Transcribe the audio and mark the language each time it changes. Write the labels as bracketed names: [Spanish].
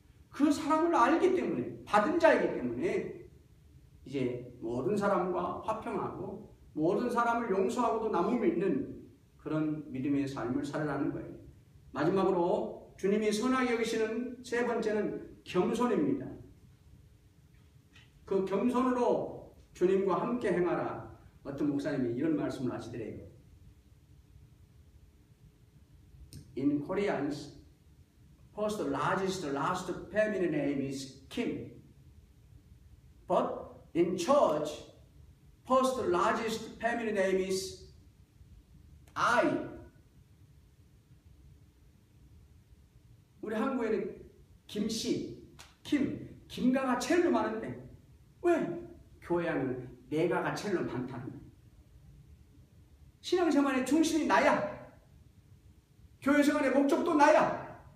[Korean] 그 사랑을 알기 때문에 받은 자이기 때문에 이제 모든 사람과 화평하고 모든 사람을 용서하고도 남을 믿는 그런 믿음의 삶을 살아가는 거예요. 마지막으로 주님이 선하게 여기시는 세 번째는 겸손입니다. 그 겸손으로 주님과 함께 행하라. 어떤 목사님이 이런 말씀을 하시더래요. [English] In Koreans, first largest last family name is Kim. But in church, first largest family name is I. [Korean] 우리 한국에는 김씨, 김가가 제일 많은데 왜 교회 안은 내가가 제일 많다는 거예요. 신앙생활의 중심이 나야. 교회 생활의 목적도 나야.